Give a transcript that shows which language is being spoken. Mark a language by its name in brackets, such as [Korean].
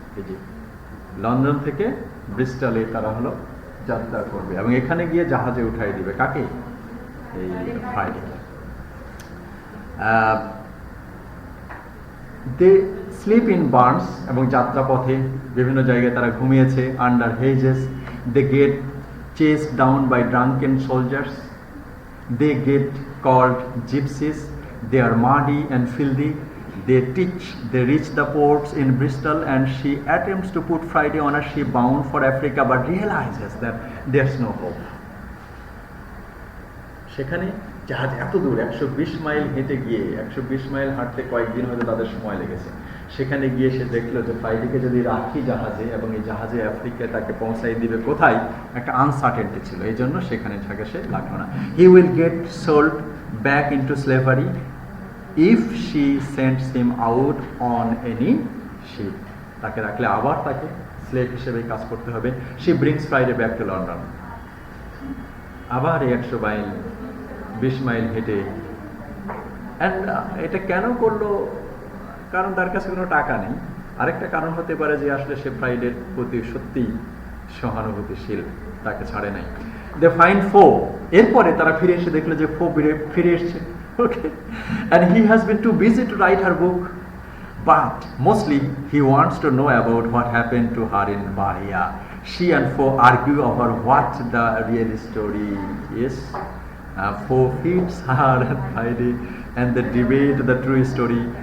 [Bangla] এই যে লন্ডন থেকে ব্রিস্টলে তারা হলো যাত্রা করবে এবং এখানে গিয়ে জাহাজে উঠাই দিবে কাকে? এই Friday. [English] they sleep in barns, [Bangla] এবং যাত্রাপথে বিভিন্ন জায়গায় তারা ঘুমিয়েছে। [English] Under hedges they get chased down by drunken soldiers, they get called gypsies, they are muddy and filthy, they reach the ports in Bristol, and she attempts to put Friday on a ship bound for Africa but realizes that there's no hope. [Bangla] সেখানে জাহাজ এত দূর 120 mile হেঁটে গিয়ে 120 mile হাঁটতে কয়েকদিন হয়তো তাদের সময় লেগেছে। সেখানে গিয়ে সে দেখলো যে ফ্রাইডেকে যদি রাখি জাহাজে এবং এই জাহাজে আফ্রিকায় তাকে পৌঁছাই দিবে কোথায়, একটা আনসার্টেনটি ছিল, এই জন্য সেখানে থাকে সে লাগলো না। [English] he will get sold back into slavery if she sends him out on any ship, [Bangla] তাকে রাখলে আবার তাকে স্লেভ হিসেবে কাজ করতে হবে। [English] she brings Friday back to London, [Bangla] আবার 120 মাইল হেঁটে। অ্যান্ড এটা কেন করলো? কারণ তার কাছে কোনো টাকা নেই। আরেকটা কারণ হতে পারে যে আসলে সে ফ্রাইডের প্রতি সত্যিই সহানুভূতিশীল, তাকে ছাড়ে নাই। [English] they find Foe, [Bangla] এরপরে তারা ফিরে এসে দেখলো যে ফো ফিরে এসছে। [English] Okay, and he has been too busy to write her book, but mostly he wants to know about what happened to her in Bahia. She and Fo argue over what the real story is. Fo feeds her and Friday, and they debate the true story.